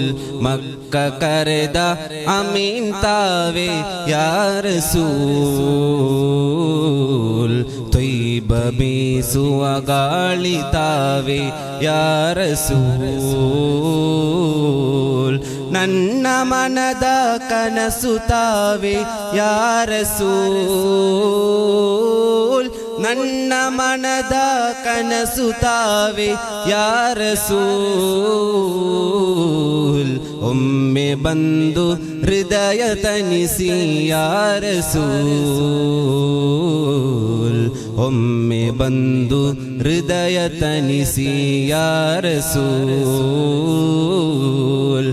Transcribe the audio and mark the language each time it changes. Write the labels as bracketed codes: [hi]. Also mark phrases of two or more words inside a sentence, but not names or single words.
[kn] ಮಕ್ಕ ಕರೆದ ಅಮೀನ್ ತಾವೆ [ar] يا رسول, [kn] ತ್ವಯ್ಬ ಬೀಸುವ ಗಾಳಿ ತಾವೆ [ar] يا رسول. [kn] ನನ್ನ ಮನದ ಕನಸು ತಾವೆ [ar] يا رسول, [kn] ನನ್ನ ಮನದ ಕನಸು ತಾವೆ [ar] يا رسول. [kn] ಒಮ್ಮೆ ಬಂದು ಹೃದಯ ತನಿಸಿ [ar] يا رسول, [kn] ಒಮ್ಮೆ ಬಂದು ಹೃದಯ ತನಿಸಿ [ar] يا رسول.